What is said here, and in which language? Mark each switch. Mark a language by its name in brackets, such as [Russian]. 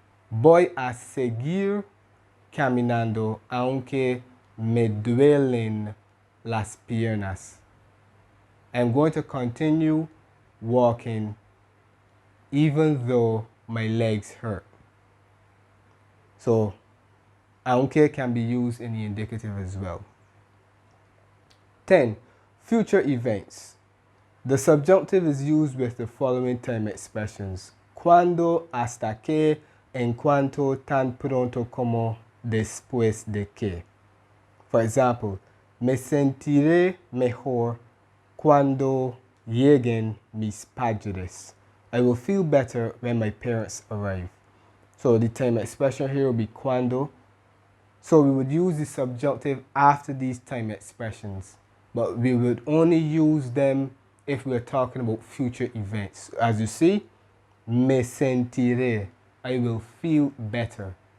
[Spanish] Voy a seguir caminando aunque me duelen las piernas. [English] I'm going to continue walking even though my legs hurt. So, aunque can be used in the indicative as well. 10. Future events. The subjunctive is used with the following time expressions. [Spanish] Cuando, hasta que, en cuanto, tan pronto como, después de que. [English] For example, [Spanish] me sentiré mejor cuando lleguen mis padres. [English] I will feel better when my parents arrive. So the time expression here will be cuando. So we would use the subjunctive after these time expressions, but we would only use them if we're talking about future events. As you see, [Spanish] me sentiré, [English] I will feel better.